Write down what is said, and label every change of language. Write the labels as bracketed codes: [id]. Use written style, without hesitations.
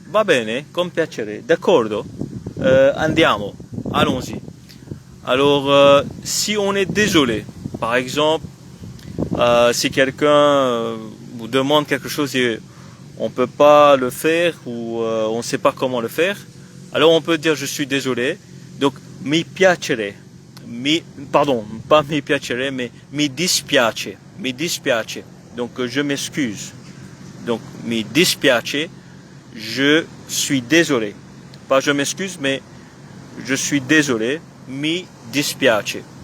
[it] Va bene, con piacere, d'accordo. Andiamo, [fr] allons-y. Alors, si on est désolé, par exemple, si quelqu'un vous demande quelque chose et on peut pas le faire ou on ne sait pas comment le faire, alors on peut dire je suis désolé. [it] Donc mi piacere, pardon, pas mi piacere, mais mi dispiace, mi dispiace. [fr] Donc je m'excuse. Donc [it] mi dispiace, [fr] je suis désolé. Pas je m'excuse, mais je suis désolé. [it] Mi dispiace.